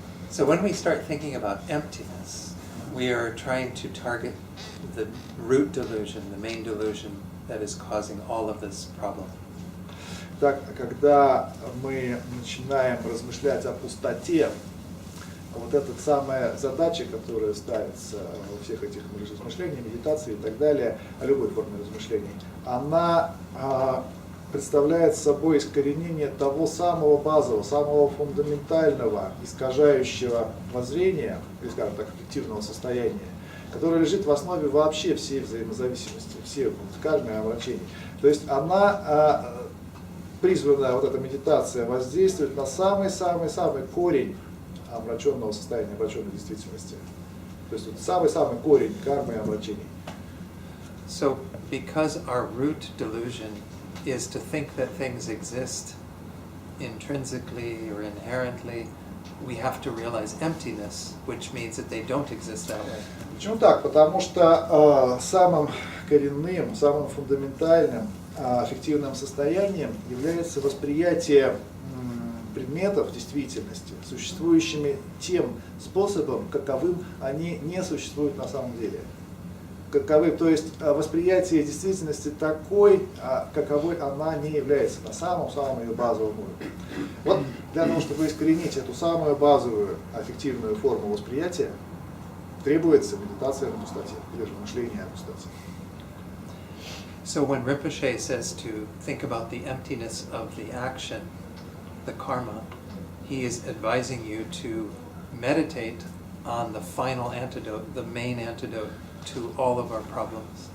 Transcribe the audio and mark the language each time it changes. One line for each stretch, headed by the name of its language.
English: So when we start thinking about emptiness, we are trying to target the root delusion, the main delusion that is causing all of this problem.
Russian: когда мы начинаем размышлять о пустоте, вот эта самая задача, которая ставится во всех этих размышлениях, медитации и так далее, о любой форме размышлений, она представляет собой искоренение того самого базового, самого фундаментального, искажающего воззрения, или, скажем так, эффективного состояния, которое лежит в основе вообще всей взаимозависимости, всех кармы и омрачений. То есть она призвана, вот эта медитация, воздействовать на самый-самый-самый корень омраченного состояния, омраченной действительности. То есть вот самый-самый корень кармы и омрачений.
English: So, because our root delusion is to think that things exist intrinsically or inherently, we have to realize emptiness, which means that they don't exist that way.
Russian: Почему так? Потому что самым коренным, самым фундаментальным, аффективным состоянием является восприятие предметов в действительности, существующими тем способом, каковым они не существуют на самом деле. Каковым, то есть восприятие действительности такой, каковой она не является на самом-самом ее базовом уровне. Вот для того, чтобы искоренить эту самую базовую аффективную форму восприятия, требуется медитация на пустоте, или же мышление о пустоте.
English: So when Rinpoche says to think about the emptiness of the action, the karma, he is advising you to meditate on the final antidote, the main antidote to all of our problems.